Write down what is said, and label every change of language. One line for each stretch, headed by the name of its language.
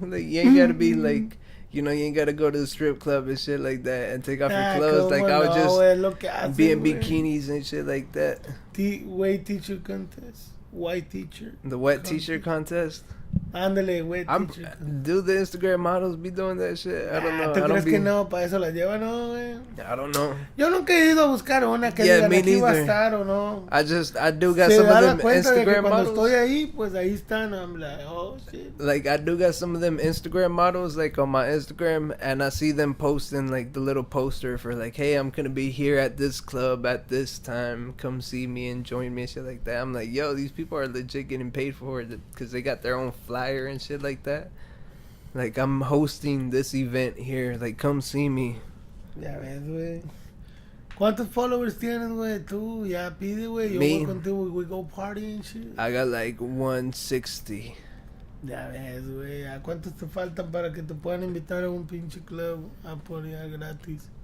English: Like, you ain't gotta be like... You know, you ain't gotta go to the strip club and shit like that and take off your clothes. Like, I would just be in bikinis and shit like that. White teacher contest. White teacher. The wet t-shirt contest?
Spanish: Ándale,
English: wet teacher. Do the Instagram models be doing that shit? I don't know.
Spanish: ¿Tú crees que no? ¿Para eso las llevan, no, güey?
English: I don't know.
Spanish: Yo nunca he ido a buscar una que digan aquí va a estar o no.
English: I do got some of them Instagram models.
Spanish: Cuando estoy ahí, pues ahí están.
English: I'm like, oh, shit. Like, I do got some of them Instagram models, like, on my Instagram, and I see them posting, like, the little poster for, like, hey, I'm gonna be here at this club at this time. Come see me and join me and shit like that. I'm like, yo, these people are legit getting paid for it because they got their own flyer and shit like that. Like, I'm hosting this event here. Like, come see me.
Spanish: Ya ves, güey. ¿Cuántos followers tienes, güey? Tú, ya pide, güey. Yo
English: Me?
Spanish: voy contigo,
English: we go party and shit. I got like 160.
Spanish: Ya ves, güey. ¿A cuántos te faltan para que te puedan invitar a un pinche club a poner gratis?